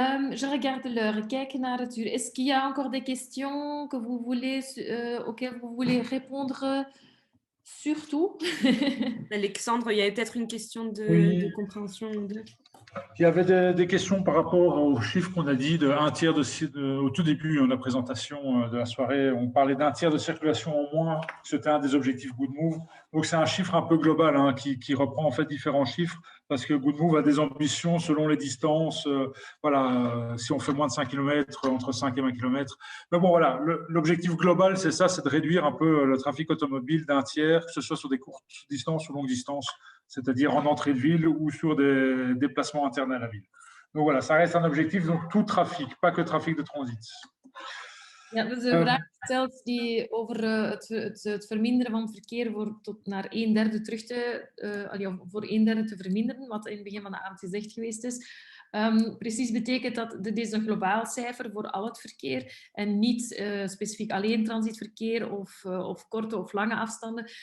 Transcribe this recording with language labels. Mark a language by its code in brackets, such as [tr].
[fr] Je regarde l'heure, [nl] kijken naar het uur. [fr] Est-ce qu'il y a encore des questions auxquelles vous voulez répondre? Surtout. Alexandre, il y avait peut-être une question de compréhension. Il y avait des questions par rapport aux chiffres qu'on a dit de un tiers au tout début de la présentation de la soirée. On parlait d'un tiers de circulation en moins. C'était un des objectifs Good Move. Donc, c'est un chiffre un peu global qui reprend en fait différents chiffres parce que Good Move a des ambitions selon les distances. Voilà, si on fait moins de 5 km, entre 5 et 20 km. Mais bon, voilà, l'objectif global, c'est ça, c'est de réduire un peu le trafic automobile d'un tiers, que ce soit sur des courtes distances ou longues distances, c'est-à-dire en entrée de ville ou sur des déplacements internes à la ville. Donc voilà, ça reste un objectif, donc tout trafic, pas que trafic de transit. [nl] Ja, dus de vraag stelt die over het verminderen van het verkeer tot naar 1/3 terug voor 1/3 te verminderen, wat in het begin van de avond gezegd geweest is. Precies betekent dat dit is een globaal cijfer voor al het verkeer en niet specifiek alleen transitverkeer of korte of lange afstanden.